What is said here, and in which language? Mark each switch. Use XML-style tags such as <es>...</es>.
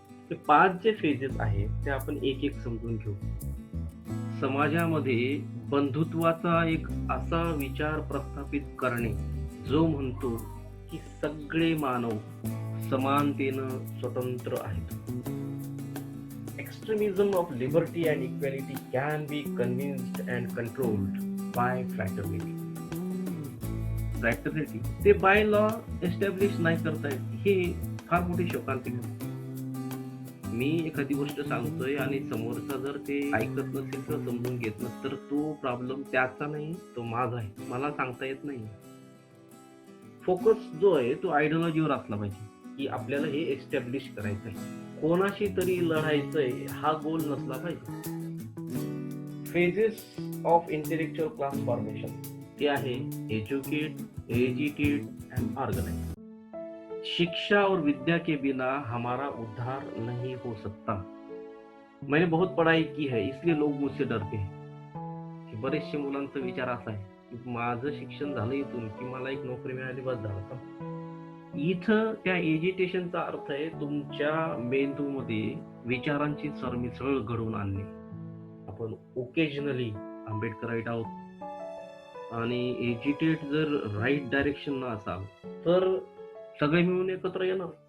<mr>हे 5 जे फेजेस आहेत ते आपण एक एक समजून घेऊ. समाजामध्ये बंधुत्वाचा एक असा विचार प्रस्थापित करणे जो म्हणतो की सगळे मानव समानतेनं स्वतंत्र आहेत.</mr> <en>Extremism of liberty and equality can be convinced and controlled by fraternity.</en> <mr>Fraternity ते बाय लॉ एस्टॅब्लिश नाही करतायत, हे फार मोठी शोकांतिक आहे. मी एखादी गोष्ट सांगतोय आणि समोरचा जर ते ऐकत नसेल तर समजून घेत नसेल तर तो प्रॉब्लेम त्याचा नाही, तो माझा आहे. मला सांगता येत नाही. फोकस जो आहे तो आयडिओलॉजीवर असला पाहिजे की आपल्याला हे एस्टॅब्लिश करायचं आहे, कोणाशी तरी लढायचंय हा गोल नसला पाहिजे. Phases of intellectual class formation ते आहे एजुकेट, एजिटेट एंड ऑर्गेनाइज.</mr> <hi>शिक्षा और विद्या के बिना हमारा उद्धार नहीं हो सकता. मैंने बहुत पढ़ाई की है इसलिए लोग मुझसे डरते हैं.</hi> <mr>बरेचशे मुलांचा विचार असा आहे की माझं शिक्षण झालं इथून की मला एक नोकरी मिळाली बस झालं का. इथं त्या एजिटेशनचा अर्थ आहे तुमच्या मेंदूमध्ये विचारांची सरमिसळ घडवून आणणे. आपण ओकेजनली आंबेडकराईट आहोत आणि एजिटेट जर राईट डायरेक्शन न असाल तर सगळे मिळून एकत्र येणार.</mr>